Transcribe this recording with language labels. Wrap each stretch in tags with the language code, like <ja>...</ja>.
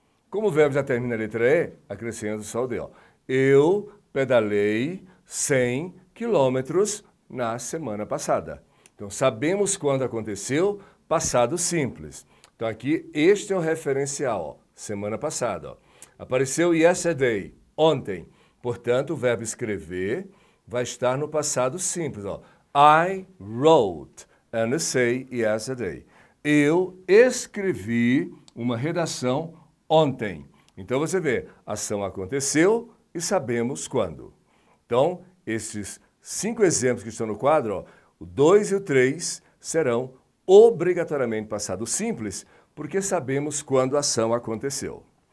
<pt>Como o verbo já termina a letra E, acrescento só o D, ó. Eu pedalei 100 quilômetros na semana passada. Então, sabemos quando aconteceu, passado simples. Então, aqui, este é o referencial, ó, semana passada. Ó. Apareceu yesterday, ontem. Portanto, o verbo escrever vai estar no passado simples. Ó.</pt> <en>I wrote an essay yesterday.</en> <pt>Eu escrevi uma redação ontem. Então, você vê, a ação aconteceu e sabemos quando. Então, esses 5 exemplos que estão no quadro, ó, o 2 e o 3 serão obrigatoriamente passado simples, porque sabemos quando a ação aconteceu.</pt>